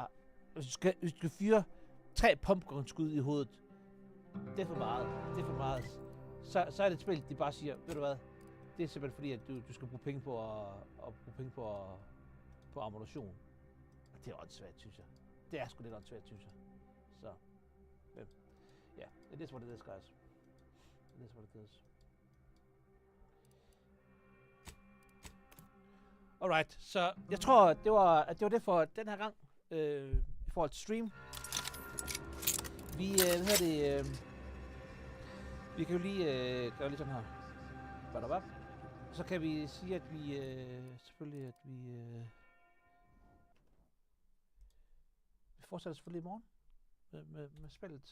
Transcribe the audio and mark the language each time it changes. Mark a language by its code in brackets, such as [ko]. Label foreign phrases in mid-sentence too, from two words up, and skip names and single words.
[da] Hvis du skal fyre 3 pumpgun-skud i hovedet, det er for meget. Så er det et spil, de bare siger, ved du hvad, det er simpelthen fordi, at du skal bruge penge på ammunition. Og det er åndssvagt, synes jeg. Det er sgu lidt åndssvagt, synes jeg. Så, ja, [en] it is what it is, guys. It is what it is. [da] Alright, så jeg tror, det var det for den her gang, i forhold til stream. Vi, vi kan jo lige gøre lidt sådan her. Badabab. Så kan vi sige, at vi selvfølgelig, vi fortsætter selvfølgelig i morgen med spillet.